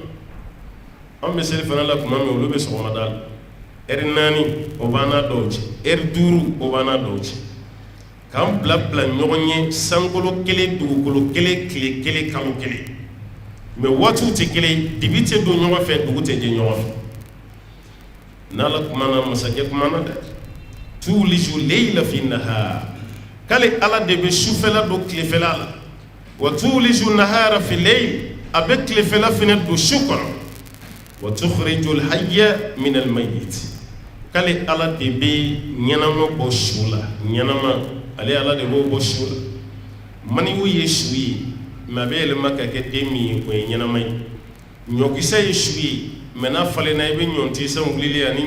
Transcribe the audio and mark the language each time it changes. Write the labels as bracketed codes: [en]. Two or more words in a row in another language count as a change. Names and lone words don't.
[bm] an bɛ seli fana la tuma min olu bɛ sɔgɔmada la heure 4 o b'an n'a dɔw cɛ heure 5 o b'an n'a dɔw cɛ k'an bila ɲɔgɔn ye sankolo kelen dugukolo kelen tile kelen kalo kelen mɛ waatiw tɛ kelen dibi tɛ don ɲɔgɔn fɛ dugu tɛ jɛ ɲɔgɔn fɛ n'ala kumana masakɛ kumana dɛ [ar] تولج الليل في النهار [bm] k'ale ala de bɛ sufɛla don tilefɛla la [ar] وتولج النهار في الليل [bm] a bɛ tilefɛla fana don su kɔnɔ [ar] وتخرج الحي من الميت [bm] k'ale ala de bɛ ɲɛnama bɔ su la ɲɛnama ale ala de b'o bɔ su la maniw ye su ye mɛ a bɛ yɛlɛma ka kɛ den min ye o ye ɲɛnama ye ɲɔkisɛ ye su ye mɛ n'a falenna i bɛ ɲɔntisɛn wulili ani